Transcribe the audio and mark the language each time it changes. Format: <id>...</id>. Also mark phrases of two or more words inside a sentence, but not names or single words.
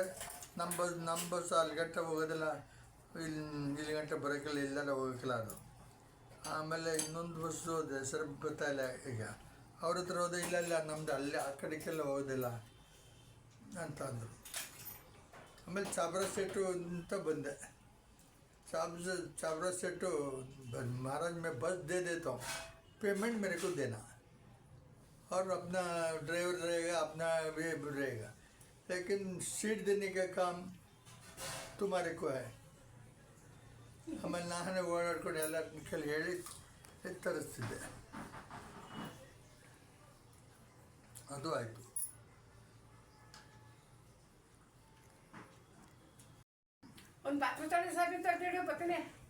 <kn>ನಮ್ಮ ಬಸ್ ಅಲ್ಲಿ ಗಂಟೆ ಹೋಗೋದಿಲ್ಲ, ಇಲ್ಲಿ ಗಂಟೆ ಬರೋಕ್ಕಿಲ್ಲ, ಇಲ್ಲೆಲ್ಲ ಹೋಗೋಕ್ಕಿಲ್ಲ ಅದು. ಆಮೇಲೆ ಇನ್ನೊಂದು ಬಸ್ಸು ಹೋದೆ, ಹೆಸರು ಗೊತ್ತಾಯಿಲ್ಲ ಈಗ. ಅವ್ರ ಹತ್ರ ಹೋದೆ, ಇಲ್ಲ ನಮ್ಮದು ಅಲ್ಲಿ ಆ ಕಡೆಗೆಲ್ಲ ಹೋಗೋದಿಲ್ಲ ಅಂತ ಅಂದರು. ಆಮೇಲೆ ಚಾಬ್ರಾ ಸೆಟ್ಟು ಅಂತ ಬಂದೆ.</kn> <hi>चाबरा सेठ महाराज मैं बस दे देता हूँ, पेमेंट मेरे को देना और अपना ड्राइवर रहेगा, अपना वे रहेगा, लेकिन सीट देने का काम तुम्हारे को है.</hi> <kn>ಆಮೇಲೆ ನಾನೇ ಓಡಾಡ್ಕೊಂಡು ಎಲ್ಲ ಕೈಲಿ ಹೇಳಿ ತರಿಸ್ತಿದ್ದೆ. ಅದು ಆಯಿತು. ಒಂದು ಬಾತ್ರು ತಡೆ ಸಾಕು ತಟ್ಟೆ ಬರ್ತೀನಿ.</kn>